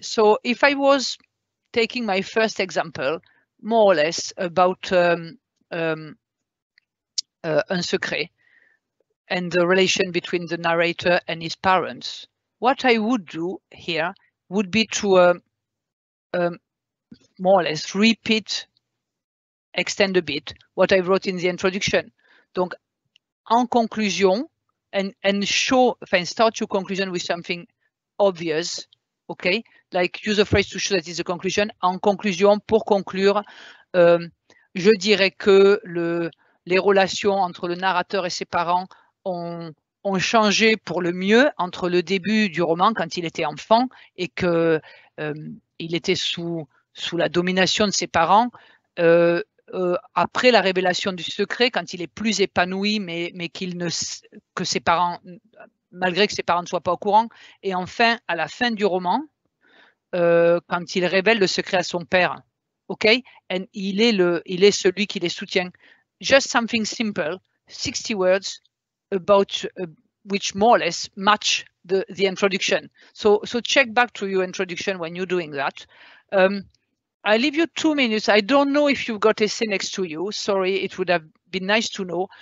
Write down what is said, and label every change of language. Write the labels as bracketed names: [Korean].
[English] So if I was taking my first example, more or less about Un Secret and the relation between the narrator and his parents, what I would do here would be to more or less repeat, extend a bit what I wrote in the introduction. [French] Donc, en conclusion, [English] and show, start your conclusion with something obvious, okay? Like use a phrase to show that it's a conclusion. [French] En conclusion, pour conclure, je dirais que les relations entre le narrateur et ses parents ont changé pour le mieux entre le début du roman quand il était enfant et que il était sous la domination de ses parents. Après la révélation du secret, quand il est plus épanoui, mais que ses parents, malgré que ses parents ne soient pas au courant, et enfin à la fin du roman, quand il révèle le secret à son père, ok, and il est celui qui les soutient. [English] Just something simple, 60 words about which more or less match the introduction. So check back to your introduction when you're doing that. I leave you 2 minutes. I don't know if you've got essay next to you. Sorry, it would have been nice to know.